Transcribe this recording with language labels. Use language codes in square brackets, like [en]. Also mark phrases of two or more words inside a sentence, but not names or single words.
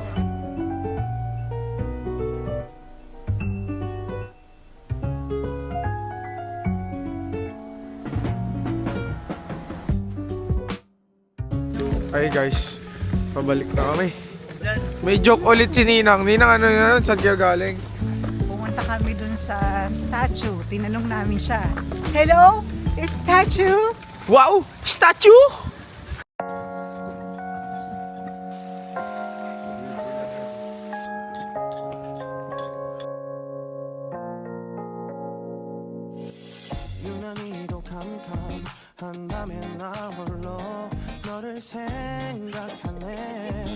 [tl] Ay guys, pabalik na kami. May joke ulit si Ninang. Ninang, ano yun? Saan kayo galing? Pumunta kami dun sa statue. Tinanong namin siya, hello? Statue? Wow! Statue! [ko] 유난히도 캄캄한 밤에 나 홀로 너를 생각하네.